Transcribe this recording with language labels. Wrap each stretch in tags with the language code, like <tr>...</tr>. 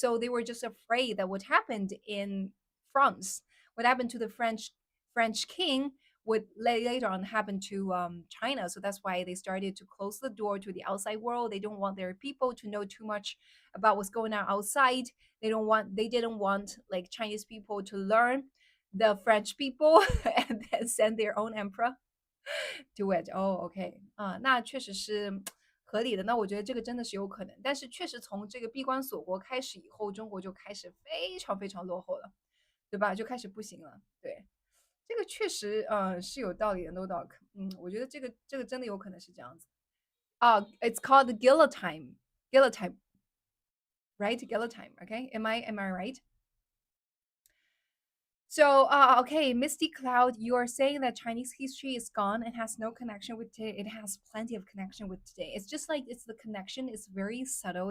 <en>So they were just afraid that what happened in France, what happened to the French king would later on happen to China. So that's why they started to close the door to the outside world. They don't want their people to know too much about what's going on outside. They didn't want like Chinese people to learn the French people and then send their own emperor do it. Oh, OK</en> <zh>啊，那确实是合理的。那我觉得这个真的是有可能，但是确实从这个闭关锁国开始以后，中国就开始非常非常落后了，对吧？就开始不行了。对，这个确实是有道理的，</zh> <en>no doubt。</en> <zh>我觉得这个真的有可能是这样子啊。</zh> <en>It's called the guillotine, guillotine, right? Guillotine. OK, am I right? So, okay, Misty Cloud, you are saying that Chinese history is gone and has no connection with today. It has plenty of connection with today. It's just like it's the connection is very subtle.</en>